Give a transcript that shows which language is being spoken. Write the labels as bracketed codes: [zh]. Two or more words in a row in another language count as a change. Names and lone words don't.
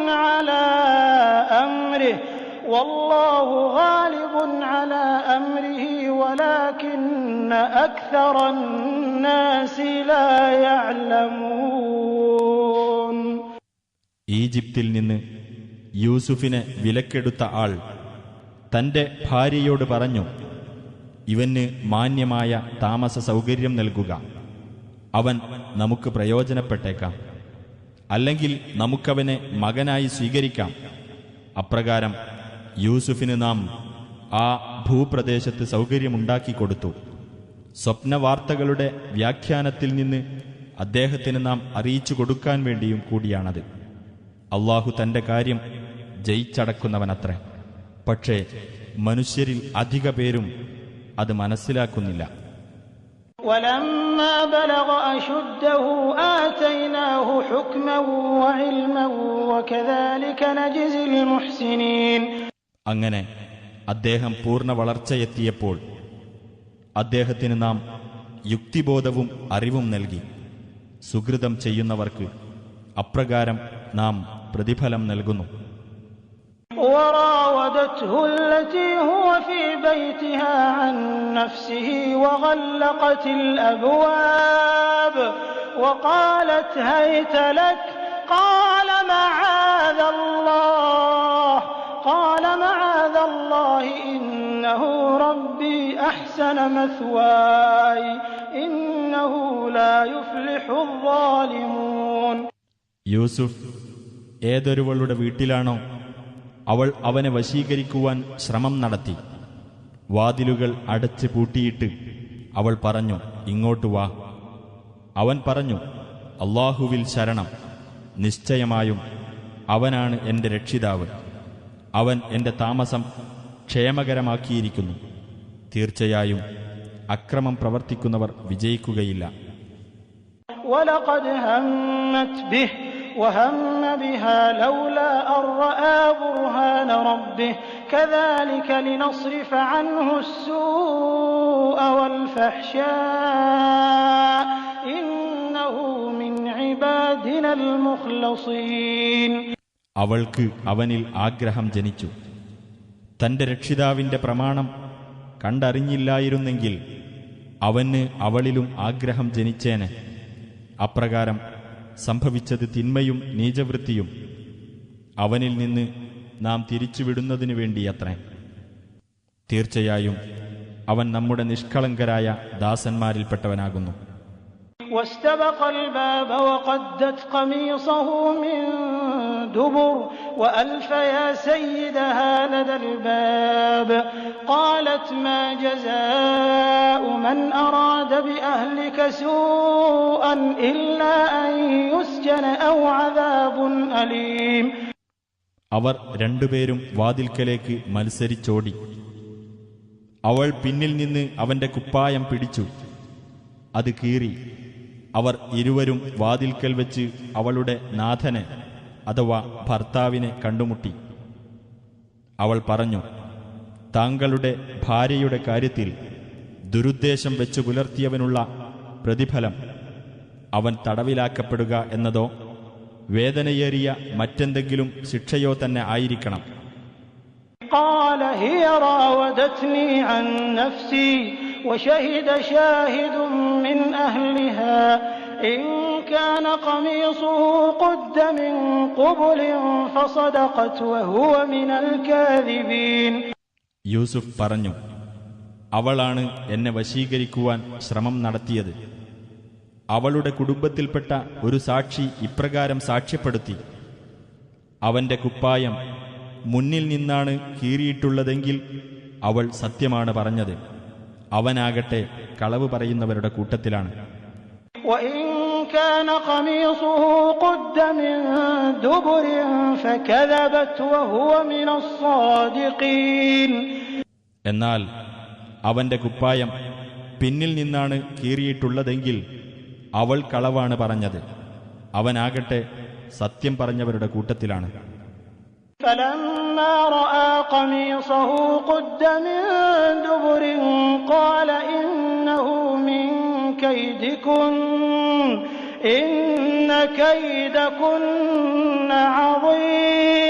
[ar] على أمره ولكن أكثر الناس لا يعلمون. [ml] ഈജിപ്തിൽ നിന്ന് യൂസുഫിനെ വിലക്കെടുത്ത ആൾ തന്റെ ഭാര്യയോട് പറഞ്ഞു, ഇവന് മാന്യമായ താമസ സൗകര്യം നൽകുക. അവൻ നമുക്ക് പ്രയോജനപ്പെട്ടേക്കാം. അല്ലെങ്കിൽ നമുക്കവനെ മകനായി സ്വീകരിക്കാം. അപ്രകാരം യൂസുഫിന് നാം ആ ഭൂപ്രദേശത്ത് സൗകര്യമുണ്ടാക്കിക്കൊടുത്തു. സ്വപ്നവാർത്തകളുടെ വ്യാഖ്യാനത്തിൽ നിന്ന് അദ്ദേഹത്തിന് നാം അറിയിച്ചു കൊടുക്കാൻ വേണ്ടിയും കൂടിയാണത്. അള്ളാഹു തന്റെ കാര്യം ജയിച്ചടക്കുന്നവനത്രേ. പക്ഷേ മനുഷ്യരിൽ അധിക പേരും അത് മനസ്സിലാക്കുന്നില്ല. [ar] ولما بلغ أشده آتيناه حكما وعلما وكذلك نجزي المحسنين. [ml] അങ്ങനെ അദ്ദേഹം പൂർണ്ണ വളർച്ചയെത്തിയപ്പോൾ അദ്ദേഹത്തിന് നാം യുക്തിബോധവും അറിവും നൽകി. സുകൃതം ചെയ്യുന്നവർക്ക് അപ്രകാരം നാം പ്രതിഫലം നൽകുന്നു. [ar] وراودته التي هو في بيتها عن نفسه وغلقت الأبواب وقالت هيت لك قال معاذ الله إنه ربي أحسن مثواي إنه لا يفلح الظالمون. [ml] യൂസുഫ് ഏതൊരുവളുടെ വീട്ടിലാണോ അവൾ അവനെ വശീകരിക്കുവാൻ ശ്രമം നടത്തി. വാതിലുകൾ അടച്ച് പൂട്ടിയിട്ട് അവൾ പറഞ്ഞു, ഇങ്ങോട്ട് വാ. അവൻ പറഞ്ഞു, അല്ലാഹുവിൽ ശരണം, നിശ്ചയമായും അവനാണ് എൻ്റെ രക്ഷിതാവ്. അവൻ എൻ്റെ താമസം ക്ഷേമകരമാക്കിയിരിക്കുന്നു. തീർച്ചയായും അക്രമം പ്രവർത്തിക്കുന്നവർ വിജയിക്കുകയില്ല. [ar] وَلَقَدْ هَمَّتْ بِهِ وَهَمَّ بِهَا لَوْلَا أَن رَّأَىٰ بُرْهَانَ رَبِّهِ كَذَٰلِكَ لِنَصْرِفَ عَنْهُ السُّوءَ وَالْفَحْشَاءَ إِنَّهُ مِنْ عِبَادِنَا الْمُخْلَصِينَ. [ml] അവൾക്ക് അവനിൽ ആഗ്രഹം ജനിച്ചു. തന്റെ രക്ഷിതാവിന്റെ പ്രമാണം കണ്ടറിഞ്ഞില്ലായിരുന്നെങ്കിൽ അവന് അവളിലും ആഗ്രഹം ജനിച്ചേനെ. അപ്രകാരം സംഭവിച്ചത് തിന്മയും നീചവൃത്തിയും അവനിൽ നിന്ന് നാം തിരിച്ചുവിടുന്നതിനു വേണ്ടിയത്രേ. തീർച്ചയായും അവൻ നമ്മുടെ നിഷ്കളങ്കരായ ദാസന്മാരിൽപ്പെട്ടവനാകുന്നു. [ar] واستبق الباب وقدت قميصه من دبر وألف يا سيدها لدى الباب قالت ما جزاء من أراد بأهلك سوءا إلا أن يسجن أو عذاب أليم. [ml] അവർ രണ്ടുപേരും വാതിൽക്കലേക്ക് മത്സരിച്ചോടി. അവൾ പിന്നിൽ നിന്ന് അവന്റെ കുപ്പായം പിടിച്ചു. അത് കീറി. അവർ ഇരുവരും വാതിൽക്കൽ വെച്ച് അവളുടെ നാഥനെ അഥവാ ഭർത്താവിനെ കണ്ടുമുട്ടി. അവൾ പറഞ്ഞു, താങ്കളുടെ ഭാര്യയുടെ കാര്യത്തിൽ ദുരുദ്ദേശം വെച്ചു പുലർത്തിയവനുള്ള പ്രതിഫലം അവൻ തടവിലാക്കപ്പെടുക എന്നതോ വേദനയേറിയ മറ്റെന്തെങ്കിലും ശിക്ഷയോ തന്നെ ആയിരിക്കണം. [ar] قال هي راودتني عن نفسي وشهد شاهد من أهلها إن كان قميصه قد من قبل فصدقت وهو من الكاذبين. [ml] യൂസുഫ് പറഞ്ഞു, അവളാണ് എന്നെ വശീകരിക്കുവാൻ ശ്രമം നടത്തിയത്. അവളുടെ കുടുംബത്തിൽപ്പെട്ട ഒരു സാക്ഷി ഇപ്രകാരം സാക്ഷ്യപ്പെടുത്തി, അവന്റെ കുപ്പായം മുന്നിൽ നിന്നാണ് കീറിയിട്ടുള്ളതെങ്കിൽ അവൾ സത്യമാണ് പറഞ്ഞത്. അവനാകട്ടെ കളവ് പറയുന്നവരുടെ കൂട്ടത്തിലാണ്. [ar] وإن كان قميصه قد من دبر فكذبت وهو من الصادقين. [ml] എന്നാൽ അവന്റെ കുപ്പായം പിന്നിൽ നിന്നാണ് കീറിയിട്ടുള്ളതെങ്കിൽ അവൾ കളവാണ് പറഞ്ഞത്. അവനാകട്ടെ സത്യം പറഞ്ഞവരുടെ കൂട്ടത്തിലാണ്. [ar] فلما رأى قميصه قد من دبر قال إنه من كيدكن إن كيدكن عظيم.